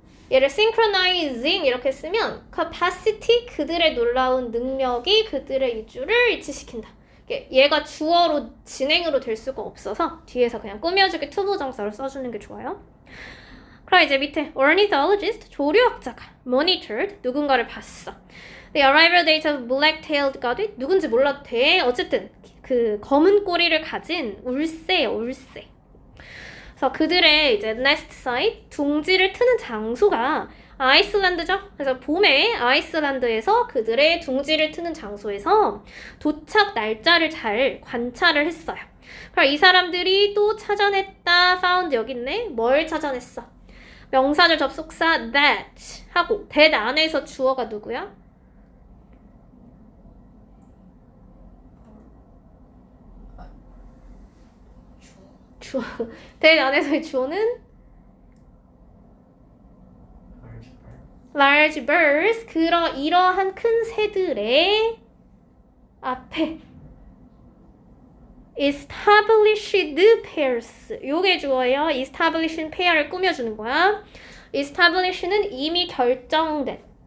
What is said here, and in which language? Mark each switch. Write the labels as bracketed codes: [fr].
[ko] 얘를 synchronizing 이렇게 쓰면 capacity, 그들의 놀라운 능력이 그들의 이주를 일치시킨다. 얘가 주어로 진행으로 될 수가 없어서 뒤에서 그냥 꾸며주기 투부정사로 써주는 게 좋아요. 그럼 이제 밑에 ornithologist, 조류학자가 monitored, 누군가를 봤어. [en] The arrival date of black-tailed godwit, [ko] 누군지 몰라도 돼. 어쨌든 그 검은 꼬리를 가진 울새예요, 울새. 그래서 그들의 이제 nest site, 둥지를 트는 장소가 아이슬란드죠. 그래서 봄에 아이슬란드에서 그들의 둥지를 트는 장소에서 도착 날짜를 잘 관찰을 했어요. 그럼 이 사람들이 또 찾아냈다, found 여기 있네. 뭘 찾아냈어? 명사절 접속사 that 하고 that 안에서 주어가 누구야? 주어. that 안에서의 주어는 large birds. 이러한 큰 새들의 앞에 [en] established pairs. [ko] 요게 주어예요. establishing pair을 꾸며주는 거야. establish는 이미 결정된.